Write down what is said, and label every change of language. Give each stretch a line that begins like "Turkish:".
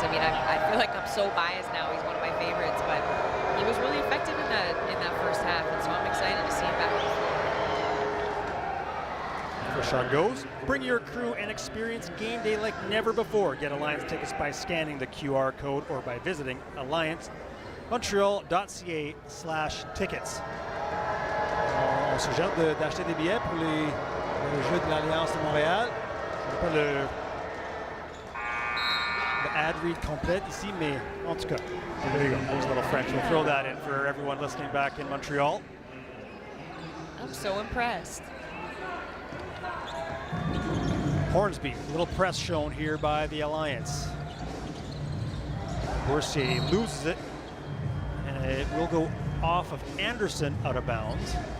English: I mean, I feel like I'm so biased now. He's one of my favorites, but he was really effective in that first half, and so I'm excited to see him back on the floor. First shot goes. Bring your crew and experience game day like never before. Get Alliance tickets by scanning the QR code or by visiting alliancemontreal.ca/tickets.
French: On suggère d'acheter des billets pour les Jeux de l'Alliance de Montréal. Je n'ai pas le
English: ad read
French: complete ici, mais en tout cas,
English: there you go. There's a little French. We'll throw that in for everyone listening back in Montreal. I'm so impressed. Hornsby, little press shown here by the Alliance. Boursier loses it, and it will go off of Anderson out of bounds.